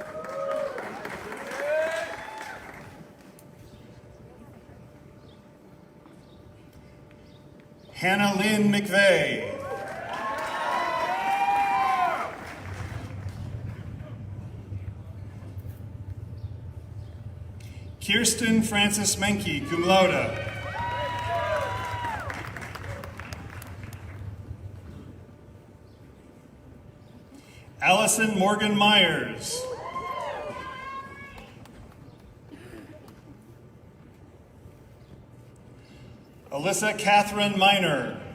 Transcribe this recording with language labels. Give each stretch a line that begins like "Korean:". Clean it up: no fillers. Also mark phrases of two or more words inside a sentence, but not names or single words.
English: Hannah Lynn McVeigh. Kirsten Francis Menke,
Latin: cum laude.
English: Allison Morgan Myers. Alyssa Catherine Miner.